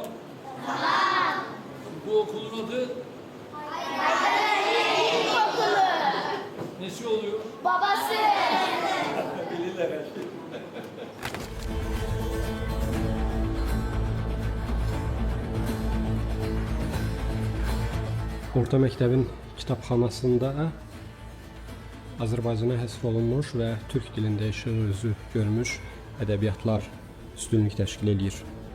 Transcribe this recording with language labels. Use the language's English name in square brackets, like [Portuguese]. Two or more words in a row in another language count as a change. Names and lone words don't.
[Turkish] Tamam. Bu okulun adı? Nesi oluyor? Babası. [Azerbaijani] Orta məktəbin kitabxanasında Azərbaycana həsr olunmuş və türk dilində işıq üzü görmüş ədəbiyyatlar üstünlük təşkil edir.